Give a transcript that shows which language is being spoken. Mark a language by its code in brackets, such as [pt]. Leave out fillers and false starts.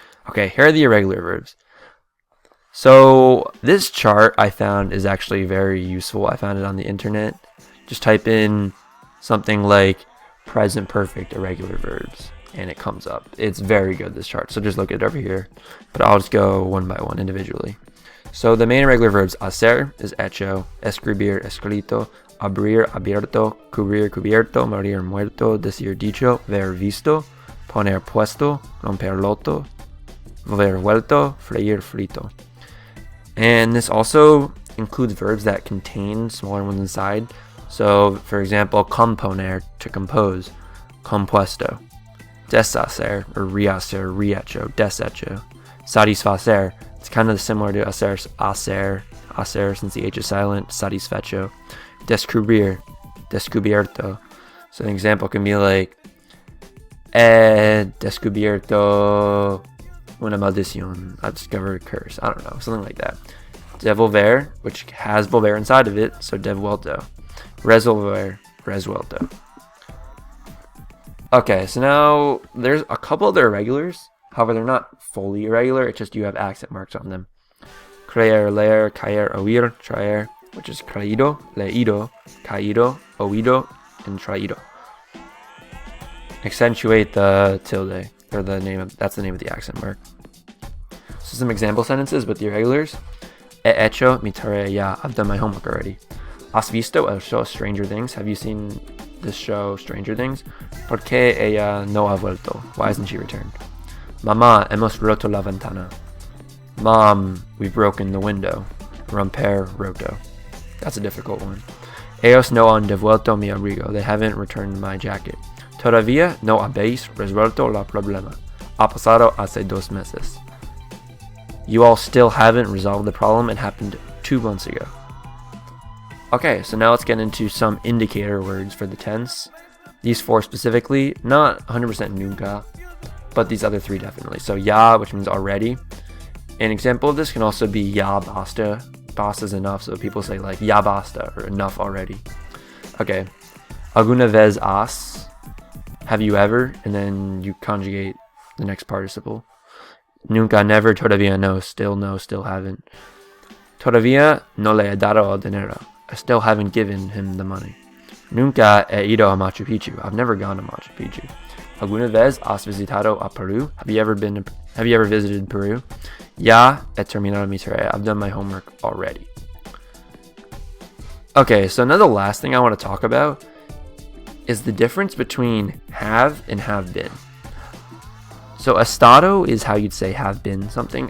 [en] Okay, here are the irregular verbs. So this chart I found is actually very useful. I found it on the internet. Just type in something like present perfect irregular verbs, and it comes up. It's very good, this chart. So just look at it over here. But I'll just go one by one individually. So the main irregular verbs, hacer is hecho, escribir, escrito, abrir, abierto, cubrir, cubierto, morir, muerto, decir, dicho, ver, visto, poner, puesto, romper, roto, volver, vuelto, freír, frito. And this also includes verbs that contain smaller ones inside. So, for example, componer, to compose, compuesto, deshacer, or rehacer, rehecho, deshecho, satisfacer. It's kind of similar to hacer, since the H is silent, satisfecho. Descubrir, descubierto. So an example can be like, he descubierto una maldición. I discovered a curse. I don't know, something like that. Devolver, which has volver inside of it, so devuelto. Resolver, resuelto. Okay, so now there's a couple other irregulars. However, they're not fully irregular, it's just you have accent marks on them. Creer, leer, caer, oír, traer, which is creído, leído, caído, oído, and traído. Accentuate the tilde, or that's the name of the accent mark. So some example sentences with the irregulars. He hecho mi tarea ya. I've done my homework already. Has visto el show Stranger Things? Have you seen this show Stranger Things? [es] ¿Por qué ella no ha vuelto? [en] Why hasn't she returned? Mamá, hemos roto la ventana. Mom, we've broken the window. Romper, roto. That's a difficult one. [es] Ellos no han devuelto mi abrigo. [en] They haven't returned my jacket. [es] Todavía no habéis resuelto la problema. Ha pasado hace 2 meses. [en] You all still haven't resolved the problem. It happened 2 months ago. Okay, so now let's get into some indicator words for the tense. These 4 specifically, not 100% nunca, but these other 3 definitely. So ya, which means already. An example of this can also be ya basta. Basta is enough, so people say like ya basta, or enough already. Okay, alguna vez has, have you ever, and then you conjugate the next participle. Nunca, never, todavía no, still haven't. [es] Todavía no le he dado el dinero. [en] I still haven't given him the money. Nunca he ido a Machu Picchu. I've never gone to Machu Picchu. [es] ¿Alguna vez has visitado a Peru? [en] Have you ever visited Peru? Ya he terminado mi tarea. I've done my homework already. Okay, so now the last thing I want to talk about is the difference between have and have been. So estado is how you'd say have been something.